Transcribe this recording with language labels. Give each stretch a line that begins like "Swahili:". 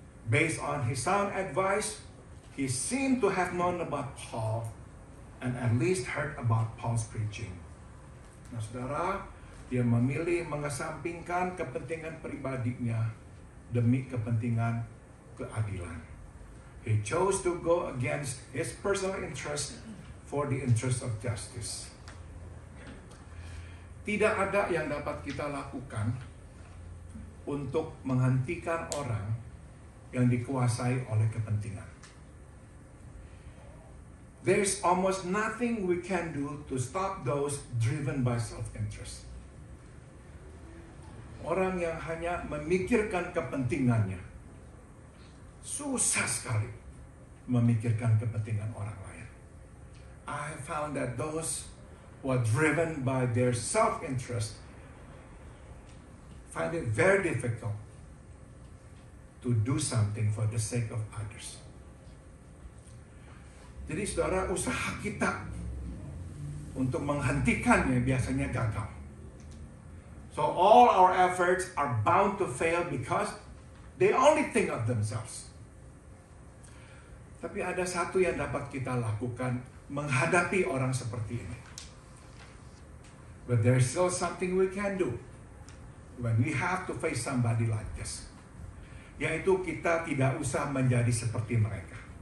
English: Based on his sound advice, he seemed to have known about Paul and at least heard about Paul's preaching.
Indonesian: Nah, saudara, dia memilih mengesampingkan kepentingan pribadinya demi kepentingan keadilan.
English: He chose to go against his personal interest for the interest of justice.
Indonesian: Tidak ada yang dapat kita lakukan untuk menghentikan orang yang dikuasai oleh kepentingan.
English: There's almost nothing we can do to stop those driven by self-interest.
Indonesian: Orang yang hanya memikirkan kepentingannya, susah sekali memikirkan kepentingan orang lain.
English: I found that those who are driven by their self-interest find it very difficult to do something for the sake of others.
Indonesian: Jadi saudara, usaha kita untuk menghentikannya biasanya gagal.
English: So all our efforts are bound to fail because they only think of themselves.
Indonesian: Tapi ada satu yang dapat kita lakukan menghadapi orang seperti ini.
English: But there's still something we can do when we have to face somebody like this.
Indonesian: Yaitu kita tidak usah menjadi seperti mereka.